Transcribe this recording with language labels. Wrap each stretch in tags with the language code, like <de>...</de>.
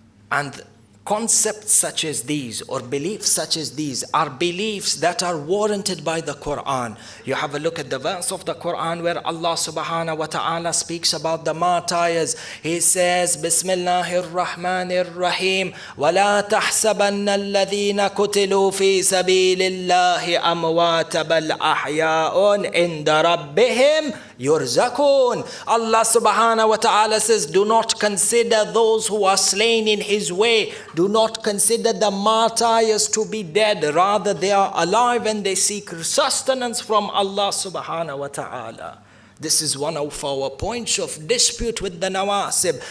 <en>And concepts such as these or beliefs such as these are beliefs that are warranted by the Quran. You have a look at the verse of the Quran where Allah subhanahu wa ta'ala speaks about the martyrs. He says,</en> <ar>Bismillahir Rahmanir Rahim, وَلَا تَحْسَبَنَّ الَّذِينَ كُتِلُوا فِي سَبِيلِ اللَّهِ أَمْوَاتًا بَلْ أَحْيَاءٌ عِنْدَ رَبِّهِمْ يُرْزَقُونَ.</ar> <en>Allah subhanahu wa ta'ala says, do not consider those who are slain in His way. Do not consider the martyrs to be dead. Rather, they are alive and they seek sustenance from Allah subhanahu wa ta'ala. This is one of our points of dispute with the Nawasib.</en>